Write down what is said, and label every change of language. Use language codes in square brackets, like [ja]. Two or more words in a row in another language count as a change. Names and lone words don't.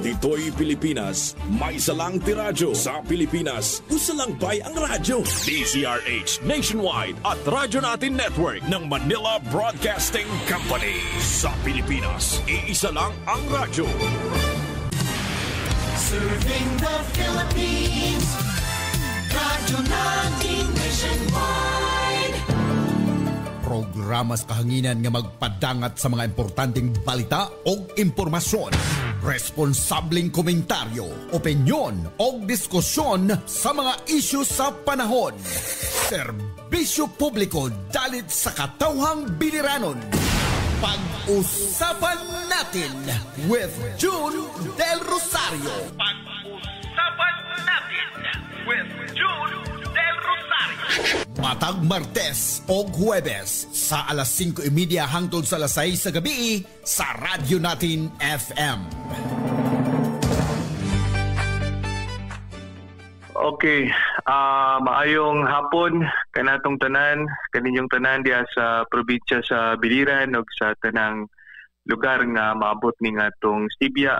[tl] Dito'y Pilipinas, may isa lang tiradyo. [ceb] Sa Pilipinas, usa lang bay ang radyo. [tl] DZRH Nationwide at Radyo Natin Network ng Manila Broadcasting Company. Sa Pilipinas, iisa lang ang radyo. [en] Serving the Philippines, Radyo Natin Nationwide. [ceb] Programa sa kahanginan nga magpadangat sa mga importanteng balita o impormasyon. Responsabling komentaryo, opinyon o diskusyon sa mga isyu sa panahon. Serbisyo publiko dalit sa katawhang biliranon. [tl] Pag-usapan natin with June Del Rosario. Pag-usapan natin with June Del Rosario. [ceb] Matag Martes o Huwebes sa alas 5:30 hangtod sa alas 6 sa gabi sa Radyo Natin FM. Okay, maayong hapon kanatong tanan, kaninyong tanan diya sa probinsya sa Biliran ug sa tanang lugar nga maabot ni nga atong Sibya.